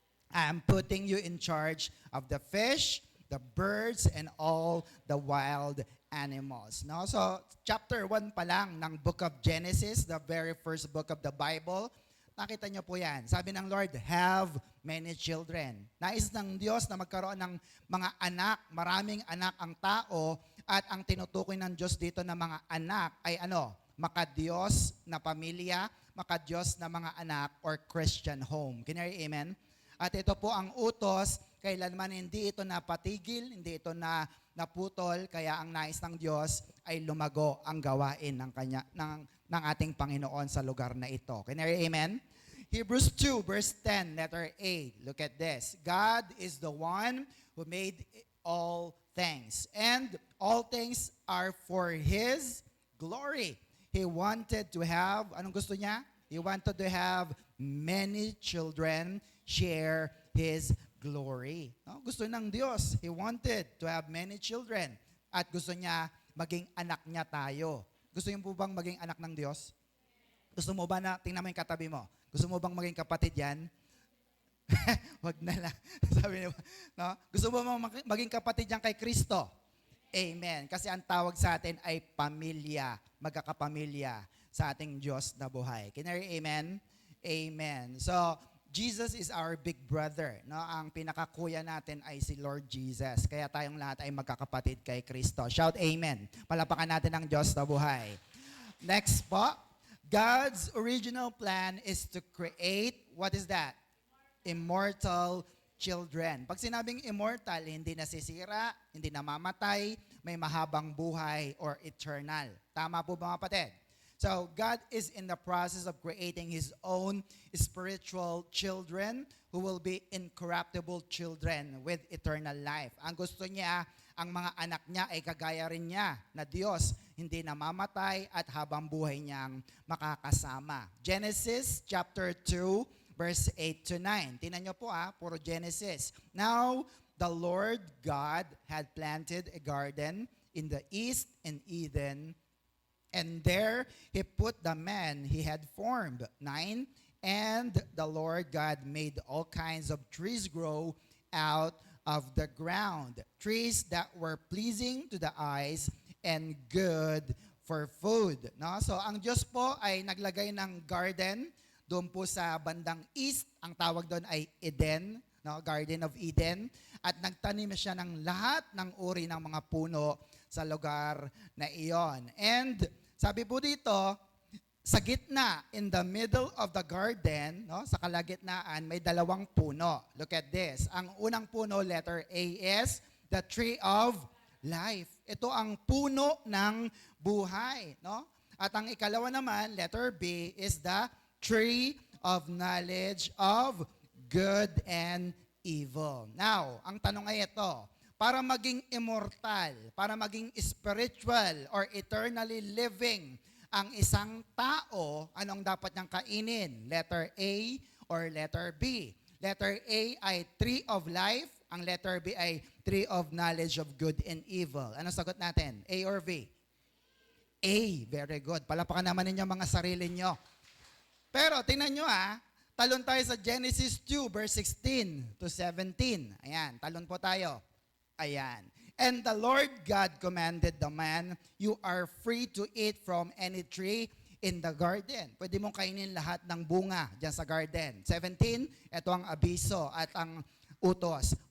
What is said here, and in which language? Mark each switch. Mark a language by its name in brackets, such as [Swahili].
[English] I'm putting you in charge of the fish, the birds, and all the wild animals. No? So, chapter 1 [Filipino] pa lang ng [English] book of Genesis, the very first book of the Bible, [Filipino] nakita niyo po yan. Sabi ng [English] Lord, have many children. [Filipino] Nais ng Diyos na magkaroon ng mga anak, maraming anak ang tao, at ang tinutukoy ng Diyos dito na mga anak ay makadiyos na pamilya, makadiyos na mga anak, [English] or Christian home. Can you hear, amen? [Filipino] At ito po ang utos, kailanman hindi ito napatigil, hindi ito naputol, kaya ang nais ng Diyos ay lumago ang gawain ng ating Panginoon sa lugar na ito. [English] Can you hear, amen? Hebrews 2, verse 10, letter A. Look at this. God is the one who made all things, and all things are for His glory. He wanted to have, [Filipino] anong gusto niya? [English] He wanted to have many children share His glory. No? [Filipino] Gusto ng Diyos. [English] He wanted to have many children. [Filipino] At gusto niya maging anak niya tayo. Gusto niyo po bang maging anak ng Diyos? Gusto mo ba na, tingnan mo yung katabi mo, gusto mo bang maging kapatid yan? Wag na lang. Sabi niyo, no? Gusto mo bang maging kapatid yan kay Kristo? Amen. Kasi ang tawag sa atin ay pamilya, magkakapamilya sa ating Diyos na buhay. [English] Can you hear amen? Amen. So, Jesus is our big brother. [Filipino] No? Ang pinakakuya natin ay si Lord Jesus. Kaya tayong lahat ay magkakapatid kay Kristo. [English] Shout amen. [Filipino] Palapakan natin ang Diyos na buhay. [English] Next po, God's original plan is to create, what is that? Immortal children. [Filipino] Pag sinabing immortal, hindi nasisira, hindi namamatay, may mahabang buhay [English] or eternal. [Filipino] Tama po ba mga kapatid? [English] So, God is in the process of creating His own spiritual children who will be incorruptible children with eternal life. [Filipino] Ang gusto niya, ang mga anak niya ay kagaya rin niya na Diyos, hindi namamatay at habang buhay niyang makakasama. [English] Genesis chapter 2, verse 8 to 9. [Filipino] Tingnan niyo po puro Genesis. [English] Now, the Lord God had planted a garden in the east in Eden, and there He put the man He had formed. 9. And the Lord God made all kinds of trees grow out of the ground, trees that were pleasing to the eyes and good for food. [Filipino] No? So ang Diyos po ay naglagay ng garden doon po sa bandang east. Ang tawag doon ay Eden, no? Garden of Eden. At nagtanim siya ng lahat ng uri ng mga puno sa lugar na iyon. [English] And [Filipino] sabi po dito, sa gitna, [English] in the middle of the garden, [Filipino] no, sa kalagitnaan, may dalawang puno. [English] Look at this. [Filipino] Ang unang puno, [English] letter A, is the tree of life. [Filipino] Ito ang puno ng buhay. No? At ang ikalawa naman, [English] letter B, is the tree of knowledge of good and evil. [Filipino] Now, ang tanong ay ito, para maging immortal, para maging [English] spiritual or eternally living [Filipino] ang isang tao, anong dapat niyang kainin? [English] Letter A or letter B? Letter A ay tree of life, ang letter B ay tree of knowledge of good and evil. [Filipino] Anong sagot natin? [English] A or B? A. Very good. [Filipino] Palapakan naman ninyo mga sarili nyo. Pero tingnan nyo talon tayo sa Genesis 2 verse 16 to 17. Ayan, talon po tayo. Ayan. [English] And the Lord God commanded the man, you are free to eat from any tree in the garden. [Filipino] Pwede mong kainin lahat ng bunga dyan sa garden. 17, ito ang abiso at ang utos.